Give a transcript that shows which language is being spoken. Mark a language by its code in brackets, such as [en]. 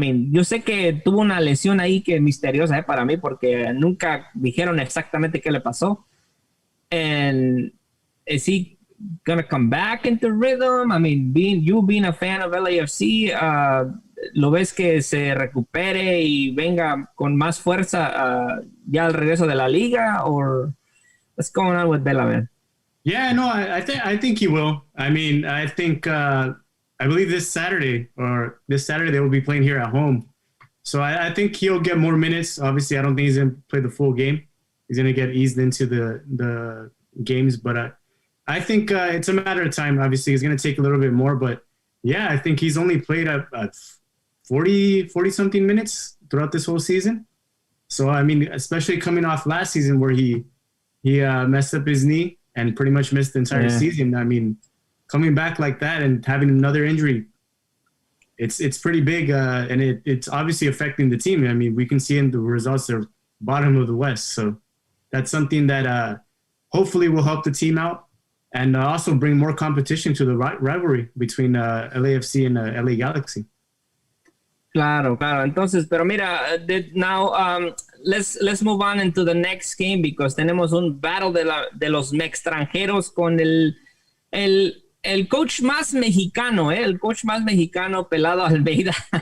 [es] Yo sé que tuvo una lesión ahí que es misteriosa para mí porque nunca dijeron exactamente qué le pasó. [en] And is he gonna come back into rhythm? I mean, being a fan of LAFC, [es] ¿lo ves que se recupere y venga con más fuerza ya al regreso de la liga? [en] Or what's going on with Vela, man? Yeah, no, I think he will. I mean, I think I believe this Saturday they will be playing here at home. So I think he'll get more minutes. Obviously, I don't think he's going to play the full game. He's going to get eased into the games, but I think it's a matter of time. Obviously, he's going to take a little bit more, but yeah, I think he's only played at 40 something minutes throughout this whole season. So I mean, especially coming off last season where he messed up his knee and pretty much missed the entire season. I mean, coming back like that and having another injury, it's pretty big, and it's obviously affecting the team. I mean, we can see in the results they're bottom of the West, so that's something that hopefully will help the team out and also bring more competition to the rivalry between LAFC and LA Galaxy. [es] Claro. Entonces, pero mira, [en] now let's move on into the next game because [es] tenemos un battle de los extranjeros con el coach más mexicano, el coach más mexicano, Pelado Almeida.